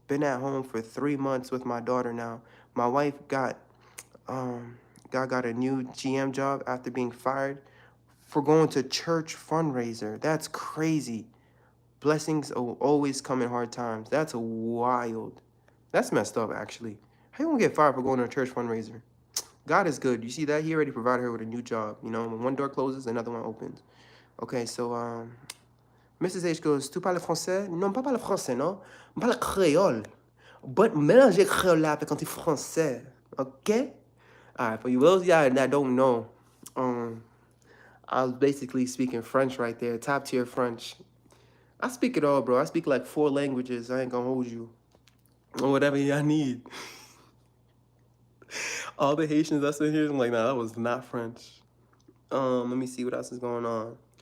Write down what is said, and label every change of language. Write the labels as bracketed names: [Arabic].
[English] Been at home for 3 months with my daughter now. My wife got a new GM job after being fired for going to church fundraiser. That's crazy. Blessings always come in hard times. That's wild. That's messed up, actually. How you gonna get fired for going to a church fundraiser? God is good. You see that? He already provided her with a new job. When one door closes, another one opens. Okay, so Mrs. H goes, [French] tu parles français? Non, pas parle français, non? Je parle créole. But mélanger créole là avec anti-français. [English] Okay? Alright, for you those y'all that don't know, I was basically speaking French right there, top tier French. I speak it all, bro. I speak like 4 languages. I ain't gonna hold you. Or whatever y'all need. All the Haitians that's in here, I'm like, nah, that was not French. Let me see what else is going on.